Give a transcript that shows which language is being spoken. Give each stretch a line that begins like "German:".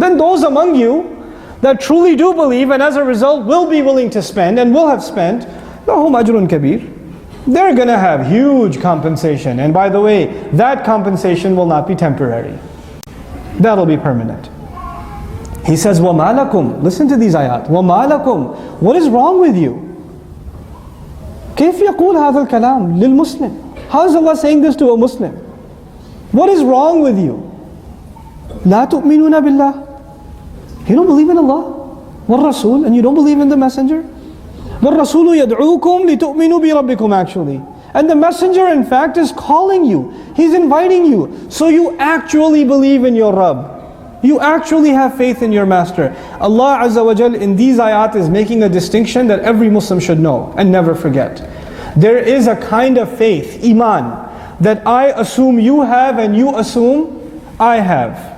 English: Then those among you that truly do believe and as a result will be willing to spend and will have spent,
Arabic: لَهُمْ أَجْرٌ كَبِيرٌ.
English: They're going to have huge compensation. And by the way, that compensation will not be temporary. That'll be permanent. He says,
Arabic: وَمَا لَكُمْ.
English: Listen to these ayat.
Arabic: وَمَا لَكُمْ.
English: What is wrong with you?
Arabic: كيف يقول هذا الكلام للمسلم?
English: How is Allah saying this to a Muslim? What is wrong with you?
Arabic: لا تؤمنون بالله.
English: You don't believe in Allah.
Arabic: وَالرَّسُولِ.
English: And you don't believe in the Messenger.
Arabic: وَالرَّسُولُ يَدْعُوكُمْ لِتُؤْمِنُوا بِرَبِّكُمْ
English: actually. And the Messenger in fact is calling you. He's inviting you. So you actually believe in your Rabb. You actually have faith in your master. Allah Azza wa Jal in these ayat is making a distinction that every Muslim should know and never forget. There is a kind of faith, iman, that I assume you have and you assume I have.